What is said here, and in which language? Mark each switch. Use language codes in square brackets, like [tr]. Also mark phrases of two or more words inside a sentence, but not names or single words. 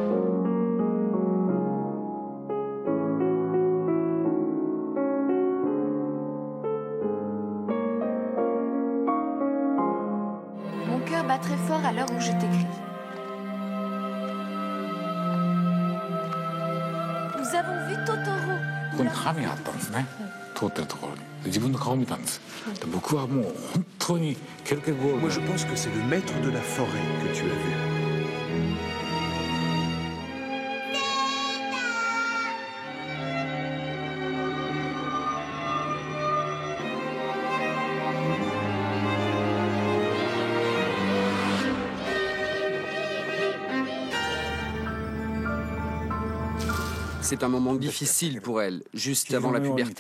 [fr] Mon cœur bat très fort à l'heure où je t'écris. Nous avons vu Totoro. [ja] ここに鏡があったんですね通ってるところに自分の顔を見たんですで僕はもう本当にケルケゴール [fr] Moi, je pense que c'est le maître de la forêt que tu as vu. C'est un moment difficile pour elle, juste avant la puberté.